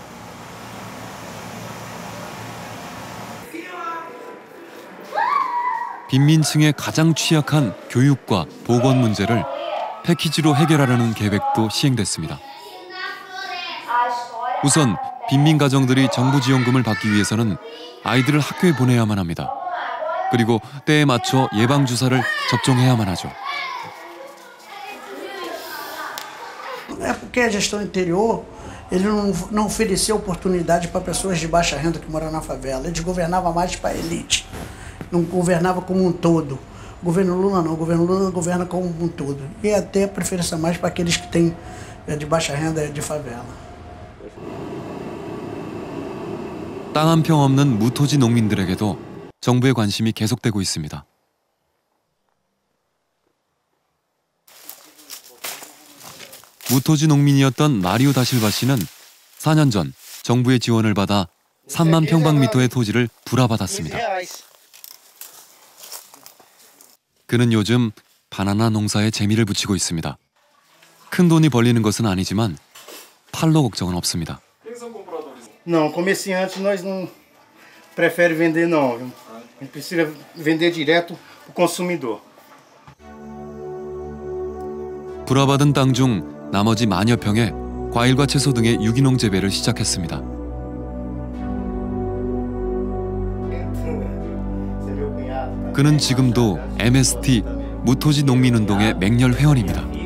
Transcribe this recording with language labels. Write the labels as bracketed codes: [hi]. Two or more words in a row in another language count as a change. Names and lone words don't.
[ko] 빈민층의 가장 취약한 교육과 보건 문제를 패키지로 해결하려는 계획도 시행됐습니다. 우선 빈민 가정들이 정부 지원금을 받기 위해서는 아이들을 학교에 보내야만 합니다. 그리고 때에 맞춰 예방주사를 접종해야만 하죠. [pt] É porque a gestão anterior ele não oferecia oportunidade para pessoas de baixa renda que moram na favela. Ele governava mais para a elite, não governava como um todo. O governo Lula não, o governo Lula governa como um todo. E até preferência mais para aqueles que têm de baixa renda de favela. [ko] 땅 한 평 없는 무토지 농민들에게도 정부의 관심이 계속되고 있습니다. 무토지 농민이었던 마리오 다실바 씨는 4년 전 정부의 지원을 받아 3만 평방미터의 토지를 불화받았습니다. 그는 요즘 바나나 농사에 재미를 붙이고 있습니다. 큰 돈이 벌리는 것은 아니지만 팔로 걱정은 없습니다. [pt] Não, comerciante nós não prefere vender não. A gente precisa vender direto para o consumidor. [ko] 불화받은 땅 중 나머지 만여 평에 과일과 채소 등의 유기농 재배를 시작했습니다. 그는 지금도 MST 무토지 농민운동의 맹렬 회원입니다.